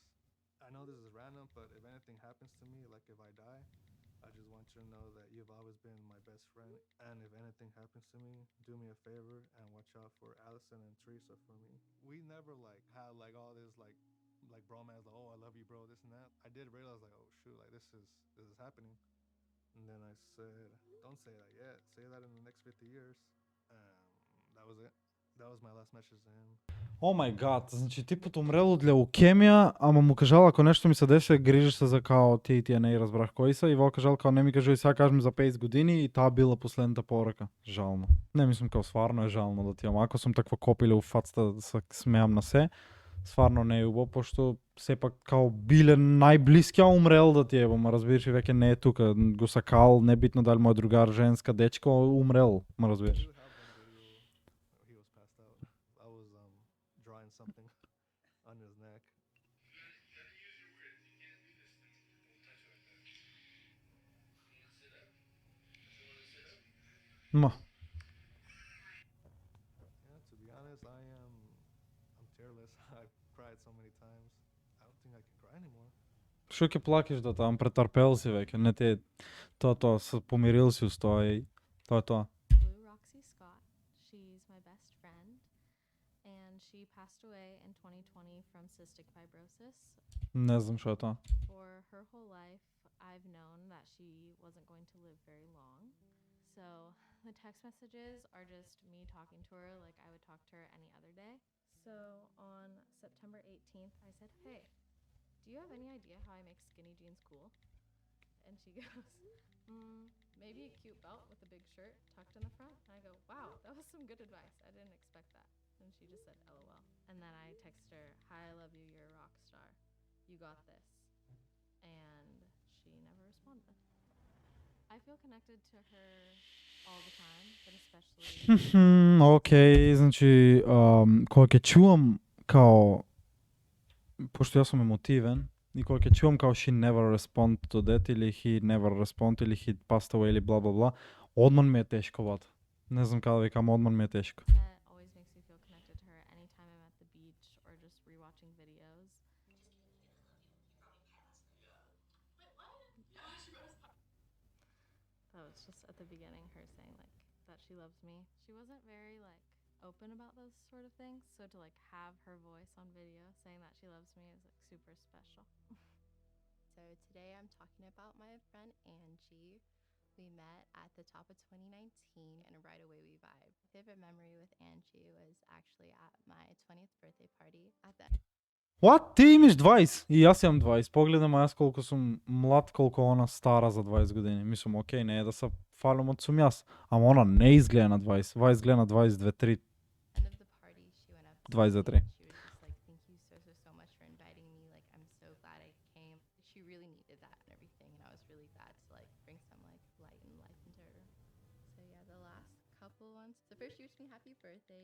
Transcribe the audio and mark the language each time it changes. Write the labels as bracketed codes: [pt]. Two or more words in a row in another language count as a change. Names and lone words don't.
[en] I know this is random, but if anything happens to me, like if I die, I just want you to know that you've always been my best friend, and if anything happens to me, do me a favor and watch out for Allison and Teresa for me. We never like had like all this like bromance, like oh I love you bro, this and that. I did realize like oh shoot, like this is happening. And then I said, don't say that yet. Say that in the next 50 years. That was it. That was my last message to him. Oh my god, [mk] значи типот умрел од леукемија, ама му кажал ако нешто ми се деси, грижиш се за као тие не разбрах кои се и во кажал као не ми кажи сега кажем за 50 години и таа била последната порака. Жално. Не мислам као сварно е жално да ти ама ако сум таква копиле у фацата да се смеам на се, сварно не е убаво, пошто сепак као биле најблискиот умрел да ти ма разбираш и веќе не е тука, го сакал, небитно дали мој другар, женска, дечко, умрел, ма разбираш. [en] He was passed out. I was drawing something on his neck. Ма. Yeah, to be honest, I'm tearless. I've cried so many times. I don't think I can cry anymore. [mk] Шо ќе плакаш да там претрпел си веќе, не те тоа се помирил си uz тоа и тоа е тоа. [en] Blue Roxy Scott. She's my best friend, and she passed away in 2020 from cystic fibrosis. [mk] Не знам што е тоа. [en] For her whole life, I've known that she wasn't going to live very long. So the text messages are just me talking to her like I would talk to her any other day. So on September 18th, I said, hey, do you have any idea how I make skinny jeans cool? And she goes, maybe a cute belt with a big shirt tucked in the front. And I go, wow, that was some good advice. I didn't expect that. And she just said, LOL. And then I texted her, hi, I love you, you're a rock star. You got this. And she never responded. I feel connected to her all the time, but especially... [mk] Океј, значи, кога ќе чувам као, пошто јас сум емотивен, и кога ќе чувам као [en] she never respond to that, [mk] или [en] he never respond, [mk] или [en] he passed away, [mk] или бла бла бла, одман ми е тешко, бат. Не знам како да викам, одман ми е тешко. [en] That always makes me feel connected to her anytime I'm at the beach or just rewatching videos. That was just at the beginning her saying like that she loves me. She wasn't very like open about those sort of things, so to like have her voice on video saying that she loves me is like super special. So today I'm talking about my friend Angie. We met at the top of 2019 and right away we vibed. My favorite memory with Angie was actually at my 20th birthday party at the What? [bg] Ти имаш 20 и аз имам 20. Погледам аз колко съм млад, колко она стара за 20 години. Мислам, окей, не е да се фалям от сум аз. Ама она не изгледа на 20. 20 изгледа на 22-3. [en] end of the party, she went up to 23. me and she was just like, "Thank you so much for inviting me. Like, I'm so glad I came." She really needed that and everything, and I was really glad to like bring some like light and life into her. So yeah, the last couple ones. So first she wished me happy birthday.